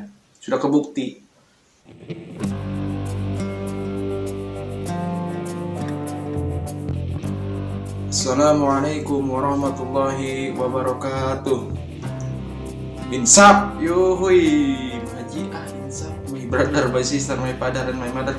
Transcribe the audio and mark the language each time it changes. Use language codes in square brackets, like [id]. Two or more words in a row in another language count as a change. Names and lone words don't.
[id] Sudah kebukti. [ar] السلام عليكم ورحمة الله وبركاته. Insap, yuhui, Haji insap, [en] my brother, my sister, my father, and my mother.